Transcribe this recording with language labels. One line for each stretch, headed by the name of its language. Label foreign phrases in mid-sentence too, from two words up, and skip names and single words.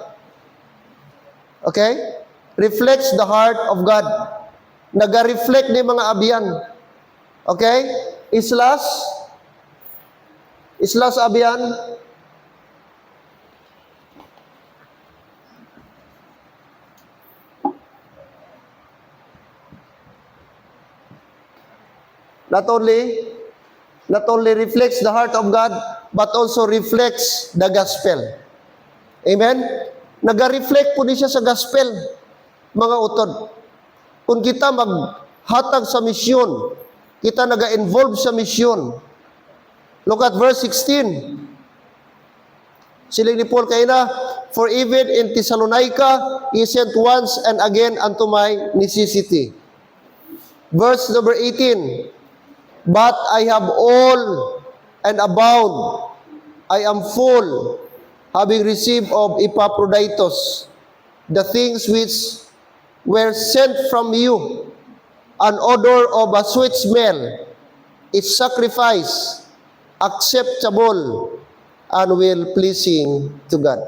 English: Okay? Reflects the heart of God.
Hiligaynon: Naga-reflect ni mga abiyan. Okay? Islas abiyan.
English: Not only reflects the heart of God, but also reflects the gospel. Amen?
Hiligaynon: Naga-reflect po niya sa gospel, mga utod. Kung kita maghatag sa misyon, kita naga-involve sa misyon.
English: Look at verse 16.
Hiligaynon: Siling ni Paul kayo na,
English: for even in Thessalonica, he sent once and again unto my necessity. Verse number 18. But I have all and abound. I am full, having received of Epaphroditus the things which were sent from you, an odor of a sweet smell, its sacrifice acceptable and well-pleasing to God.